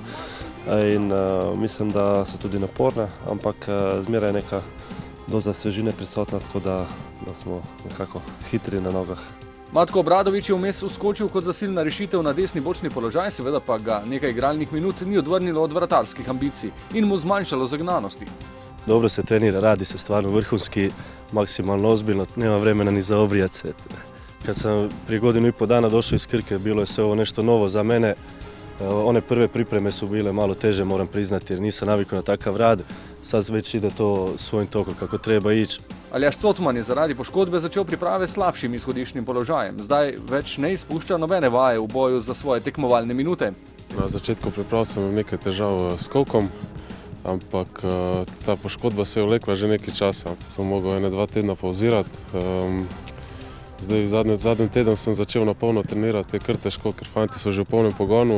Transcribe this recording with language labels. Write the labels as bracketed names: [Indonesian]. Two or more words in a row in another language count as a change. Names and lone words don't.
[Slovenian] In mislim, da so tudi naporne, ampak zmeraj neka doza svežine prisotna, tako da smo nekako hitri na nogah. Matko Obradović je vmes uskočil kot zasilna rešitev na desni bočni položaj, seveda pa ga nekaj igralnih minut ni odvrnilo od vratarskih ambicij in mu zmanjšalo zagnanosti. [Croatian] Dobro se trenira, radi se stvarno vrhunski, maksimalno ozbiljno, nema vremena ni za obrijat se. Kad sam prije godinu i pol dana došao iz Krke, bilo je sve ovo nešto novo za mene. One prve pripreme su bile malo teže, moram priznati, jer nisam navikao na takav rad. Sad već ide to svojim tokom kako treba ići. [Slovenian] Aljaž Cotman je zaradi poškodbe začel priprave s slabšim izhodiščnim položajem. Zdaj več ne izpušča nobene vaje v boju za svoje tekmovalne minute. Na začetku priprav sem imel nekaj težav s kolkom, ampak ta poškodba se je vlekla že nekaj časa. Sem mogel 1-2 tedna pauzirati. Zdaj zadnji teden sem začel na polno trenirati, je kar težko, ker fanti so že v polnem pogonu.